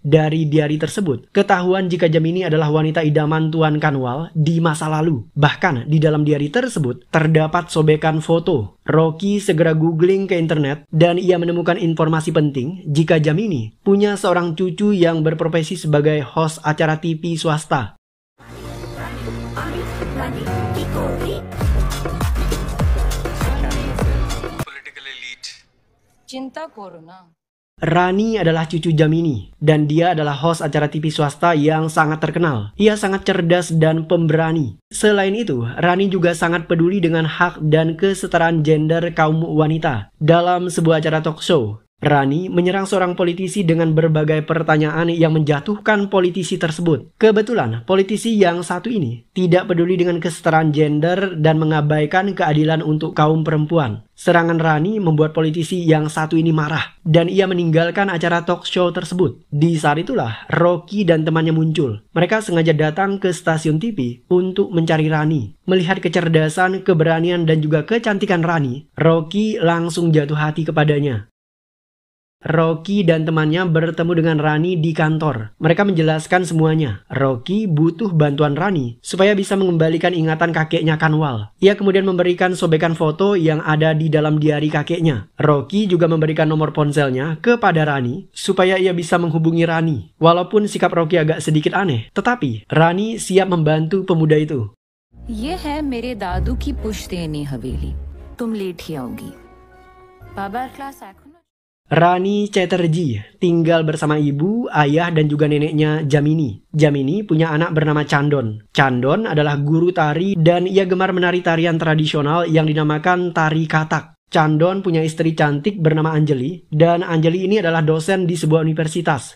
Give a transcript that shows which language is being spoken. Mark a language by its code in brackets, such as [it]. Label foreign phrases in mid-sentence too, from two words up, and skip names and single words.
[id] Dari diari tersebut, ketahuan jika Jamini adalah wanita idaman Tuan Kanwal di masa lalu. Bahkan di dalam diari tersebut terdapat sobekan foto. Rocky segera googling ke internet dan ia menemukan informasi penting jika Jamini punya seorang cucu yang berprofesi sebagai host acara TV swasta. [hi] चिंता करो ना। [id] Rani adalah cucu Djamini, dan dia adalah host acara TV swasta yang sangat terkenal. Ia sangat cerdas dan pemberani. Selain itu, Rani juga sangat peduli dengan hak dan kesetaraan gender kaum wanita. Dalam sebuah acara [en] talk show, [id] Rani menyerang seorang politisi dengan berbagai pertanyaan yang menjatuhkan politisi tersebut. Kebetulan, politisi yang satu ini tidak peduli dengan kesetaraan gender dan mengabaikan keadilan untuk kaum perempuan. Serangan Rani membuat politisi yang satu ini marah, dan ia meninggalkan acara [en] talk show [id] tersebut. Di saat itulah, Rocky dan temannya muncul. Mereka sengaja datang ke stasiun TV untuk mencari Rani. Melihat kecerdasan, keberanian, dan juga kecantikan Rani, Rocky langsung jatuh hati kepadanya. Rocky dan temannya bertemu dengan Rani di kantor. Mereka menjelaskan semuanya. Rocky butuh bantuan Rani supaya bisa mengembalikan ingatan kakeknya Kanwal. Ia kemudian memberikan sobekan foto yang ada di dalam diari kakeknya. Rocky juga memberikan nomor ponselnya kepada Rani supaya ia bisa menghubungi Rani. Walaupun sikap Rocky agak sedikit aneh, tetapi Rani siap membantu pemuda itu. [hi] ये है मेरे दादू की पुश्तैनी हवेली तुम लेट ही आओगी बाबा क्लास [id] Rani Chatterjee tinggal bersama ibu, ayah, dan juga neneknya Djamini. Djamini punya anak bernama Chandon. Chandon adalah guru tari dan ia gemar menari tarian tradisional yang dinamakan tari Kathak. Chandon punya istri cantik bernama Anjali, dan Anjali ini adalah dosen di sebuah universitas.